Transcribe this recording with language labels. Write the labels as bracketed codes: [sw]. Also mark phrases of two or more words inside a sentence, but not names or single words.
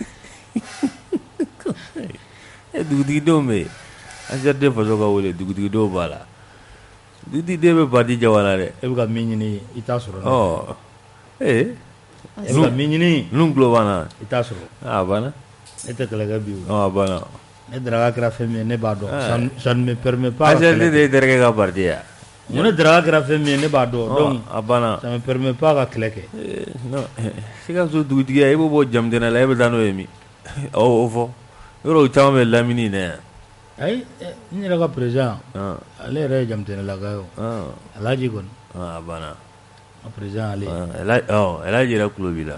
[bm] Dugutigi dɔw bɛ yen ACRT faso ka wele dugutigi dɔw b'a la. Dugutigi bɛ parti jagoya la dɛ. E bɛ ka min ɲini i t'a sɔrɔ. E bɛ ka min ɲini. Ninnu tulo banna. I t'a sɔrɔ. A banna. E tɛ kɛlɛkɛ bi o. A banna. Ne Daraka kɛra fɛn min ye ne b'a dɔn. [fr] Ça ne me permet pas. [bm] ACRT de ye terikɛ ka parti ye. Mun ne Daraka kɛra fɛn min ye ne b'a dɔn. Donc a banna. [fr] ça me permet pas [bm] ka kɛlɛ kɛ. Non Sikaso dugutigiya i b'o bɔ Jamdɛnɛ la e bɛ taa n'o ye min? O fɔ. Yɔrɔ caman bɛ lamini ne yan. Ayi n yɛrɛ ka président ale yɛrɛ ye Jamdɛnɛlaka ye o. Alhaji kɔni. A banna. N ka président ale. Alhaji yɛrɛ tulo b'i la.